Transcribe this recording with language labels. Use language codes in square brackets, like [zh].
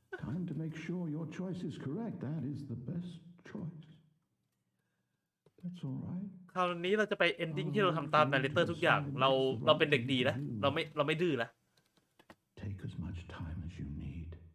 [en] Time to make sure your choice is correct. That is the best choice. That's all right. [th] คราวนี้เราจะไปเอนดิ้งที่เราทำตามในเรเตอร์ทุกอย่างเราเป็นเด็กดีนะเราไม่ดื้อแล้ว [en] Take as much time as you need.